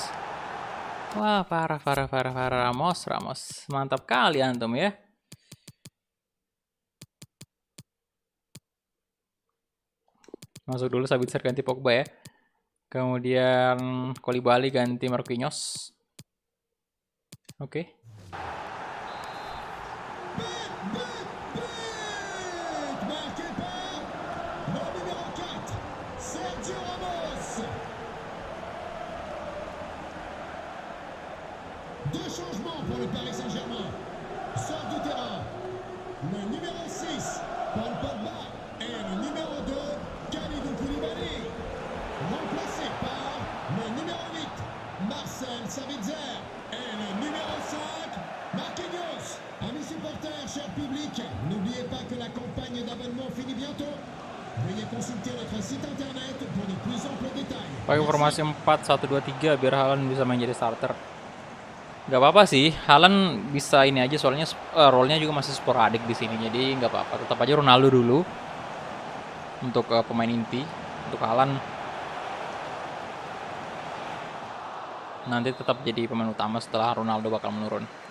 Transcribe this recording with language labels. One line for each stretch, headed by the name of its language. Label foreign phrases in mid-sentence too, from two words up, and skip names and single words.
Indonesian: Wah, parah Ramos. Mantap kali antum ya. Masuk dulu Sabitzer ganti Pogba ya. Kemudian Koulibaly ganti Marquinhos. Oke.
French: Deux changements pour le Paris Saint-Germain. Sort du terrain le numéro 6, Paul Pogba, et le numéro 2, Kalidou Koulibaly. Remplacé par le numéro 8, Marcel Sabitzer, et le numéro 5, Marquinhos. Amis supporters, cher public, n'oubliez pas que la campagne d'abonnement finit bientôt. Veuillez consulter notre site internet pour de plus amples détails.
Indonesian: Pakai formasi 4-1-2-3 biar Haaland bisa main jadi starter. Gak apa-apa sih, Haaland bisa ini aja soalnya role-nya juga masih sporadik di sini, jadi nggak apa-apa. Tetap aja Ronaldo dulu untuk pemain inti. Untuk Haaland nanti tetap jadi pemain utama setelah Ronaldo bakal menurun.